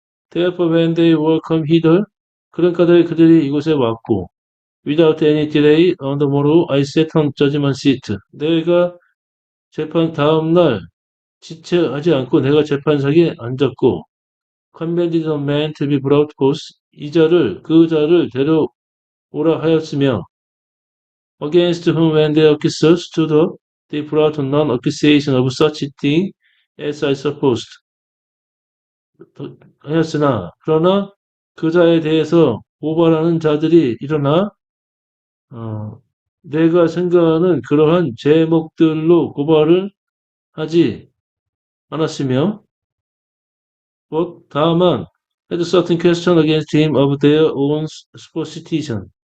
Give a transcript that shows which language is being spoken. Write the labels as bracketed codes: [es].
[en] Therefore when they were come hither, [ko] 그러니까 그들이 이곳에 왔고, [en] Without any delay, on the morrow, I sat on judgment seat. [ko] 내가 재판 다음날 지체하지 않고 내가 재판석에 앉았고, [en] commanded a man to be brought forth. [ko] 그 자를 데려오라 하였으며, [en] against whom when the accusers stood up, they brought none accusation of such thing as I supposed. [ko] 하였으나, 그러나 그 자에 대해서 고발하는 자들이 일어나, 내가 생각하는 그러한 제목들로 고발을 하지 않았으며, 다만, [en] had certain question against him of their own superstition.